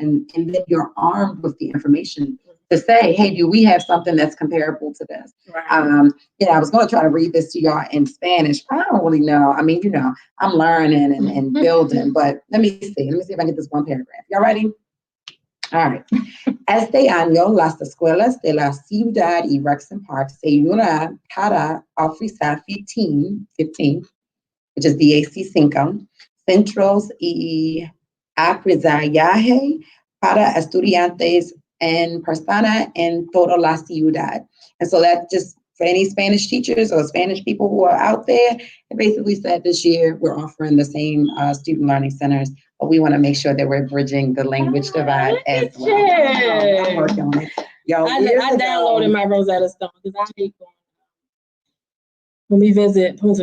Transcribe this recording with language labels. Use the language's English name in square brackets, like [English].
[English] And then you're armed with the information to say, hey, do we have something that's comparable to this? Right. I was going to try to read this to y'all in Spanish, but I don't really know. I mean, I'm learning and building, but let me see if I can get this one paragraph. Y'all ready? All right. [Spanish] Este año, las escuelas de la ciudad y [English] recs and parks [Spanish] se unan para ofrecer 15, [English] which is BAC5, [Spanish] centros y aprendizaje para estudiantes en persona en toda la ciudad. [English] And so that just for any Spanish teachers or Spanish people who are out there, it basically said this year we're offering the same student learning centers, but we want to make sure that we're bridging the language divide as well. I'm working on it. Yo, I downloaded my Rosetta Stone because I hate going when we visit.